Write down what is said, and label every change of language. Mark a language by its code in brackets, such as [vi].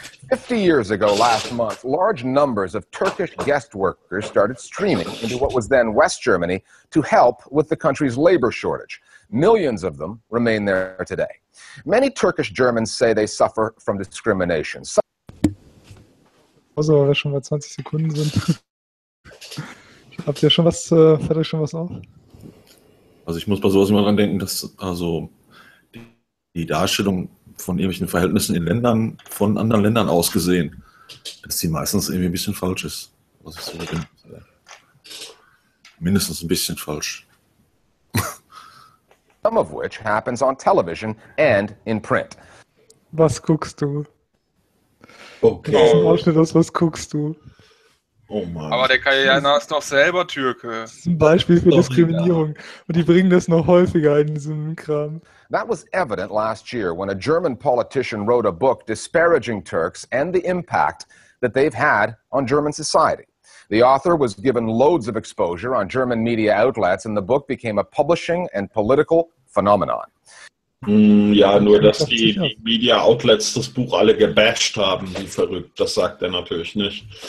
[en] 50 years ago last month, large numbers of Turkish guest workers started streaming into what was then West Germany to help with the country's labor shortage. Millions of them remain there today. Many Turkish Germans say they suffer from discrimination. [de] Also, weil wir schon bei 20 Sekunden sind. Habt ihr schon was, fällt euch schon was auf? Also ich muss bei sowas immer dran denken, dass also die Darstellung von irgendwelchen Verhältnissen in Ländern, von anderen Ländern aus gesehen, dass die meistens irgendwie ein bisschen falsch ist. Was ich so bin. Mindestens ein bisschen falsch. [en] Some of which happens on television and in print. [de] Was guckst du? Okay. Das ist ein Ausschnitt aus Was guckst du? Oh Mann. Aber der Kajana ist doch selber Türke. Das ist ein Beispiel für Diskriminierung. Und die bringen das noch häufiger in diesem Kram. [en] That was evident last year when a German politician wrote a book disparaging Turks and the impact that they've had on German society. The author was given loads of exposure on German media outlets and the book became a publishing and political phenomenon. [de] Ja, nur dass die Media Outlets das Buch alle gebasht haben, wie verrückt, das sagt er natürlich nicht.